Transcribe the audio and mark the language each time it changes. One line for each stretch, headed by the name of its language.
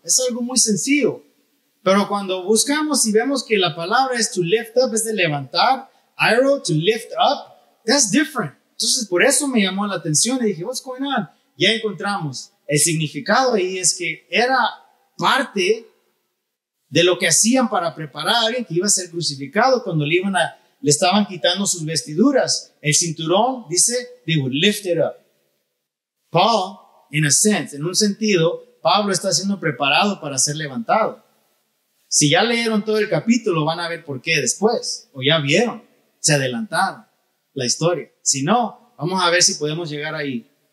Spanish: Es algo muy sencillo. Pero cuando buscamos y vemos que la palabra es
English: to lift up,
Spanish: es de levantar, airo, to lift up,
English: that's different.
Spanish: Entonces, por eso me llamó la atención y dije,
English: what's going on?
Spanish: Ya encontramos. El significado ahí es que era parte de lo que hacían para preparar a alguien que iba a ser crucificado cuando le estaban quitando sus vestiduras. El cinturón, dice,
English: they would lift it up.
Spanish: Paul,
English: in a sense,
Spanish: en un sentido, Pablo está siendo preparado para ser levantado. Si ya leyeron todo el capítulo, van a ver por qué después. O ya vieron, se adelantaron la historia. Si no, vamos a ver si podemos llegar ahí.